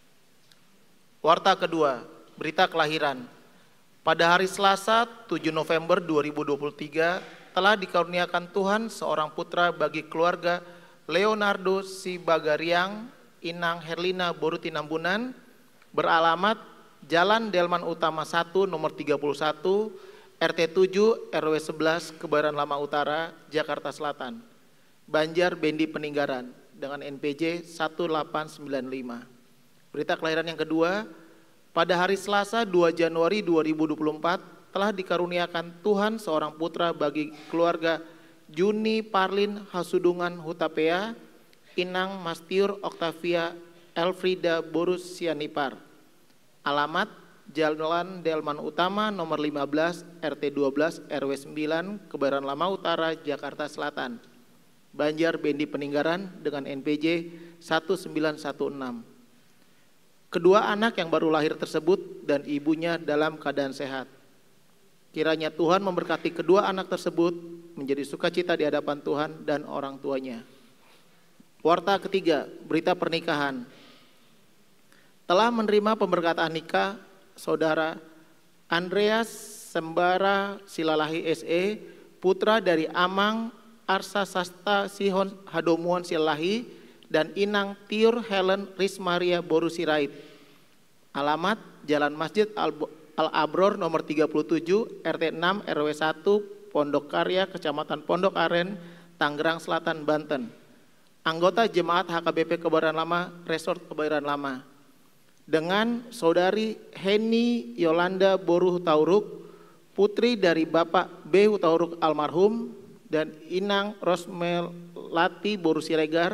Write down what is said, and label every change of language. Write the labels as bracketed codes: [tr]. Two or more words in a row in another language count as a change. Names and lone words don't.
[id] Warta kedua, berita kelahiran. Pada hari Selasa 7 November 2023 telah dikaruniakan Tuhan seorang putra bagi keluarga Leonardo Sibagariang, Inang Herlina Borutinambunan, beralamat Jalan Delman Utama 1 nomor 31, RT 7 RW 11 Kebayoran Lama Utara, Jakarta Selatan. Banjar Bendi Peninggaran dengan NPJ 1895. Berita kelahiran yang kedua, pada hari Selasa 2 Januari 2024 telah dikaruniakan Tuhan seorang putra bagi keluarga Juni Parlin Hasudungan Hutapea, Inang Mastiur Oktavia Elfrida Borus Sianipar. Alamat Jalan Delman Utama nomor 15 RT 12 RW 9 Kebayoran Lama Utara, Jakarta Selatan. Banjar Bendi Peninggaran dengan NPJ 1916. Kedua anak yang baru lahir tersebut dan ibunya dalam keadaan sehat. Kiranya Tuhan memberkati kedua anak tersebut menjadi sukacita di hadapan Tuhan dan orang tuanya. Warta ketiga, berita pernikahan. Telah menerima pemberkatan nikah Saudara Andreas Sembara Silalahi SE, putra dari Amang Arsa Sasta Sihon Hadomuan Silalahi, dan Inang Tiur Helen Rismaria Boru Sirait. Alamat Jalan Masjid Al-Abror nomor 37 RT 6 RW 1 Pondok Karya Kecamatan Pondok Aren, Tangerang Selatan, Banten. Anggota Jemaat HKBP Kebayoran Lama Resort Kebayoran Lama. Dengan Saudari Heni Yolanda Boru Hutauruk, putri dari Bapak B Hutauruk almarhum, dan Inang Rosmelati Boru Siregar.